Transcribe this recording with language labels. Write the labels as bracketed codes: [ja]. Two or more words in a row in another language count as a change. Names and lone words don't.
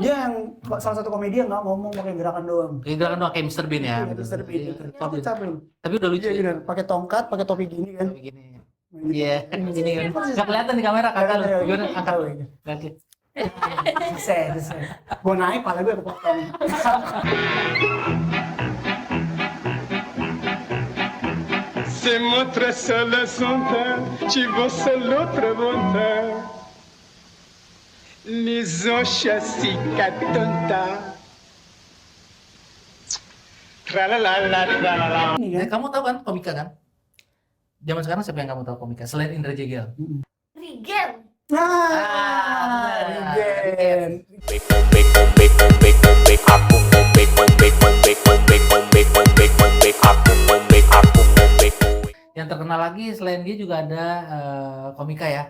[id] Dia yang salah satu komedi yang nggak ngomong pakai gerakan doang. Kayak gerakan doang kayak Mr. Bean ya. Iya, betul. Mr. Bean. Iya, Itu Chaplin. Chaplin. Tapi udah lucu. Iya, benar. Pakai tongkat, pakai topi gini kan. Begini. Iya, gini kan. Nggak kelihatan di kamera kakak lu. Gimana angkat? Kaki. Bisa. Gue naik, pala gue kepotong. Se mostra solo sonta, ci vossa l'altra volta. Lisoscia si tonta. Tralalala, tralala. Kamu tahu kan komika kan? Zaman sekarang siapa yang kamu tahu komika selain Indra Jegel? Rigen. Rigen. Yang terkenal lagi selain dia juga ada komika ya.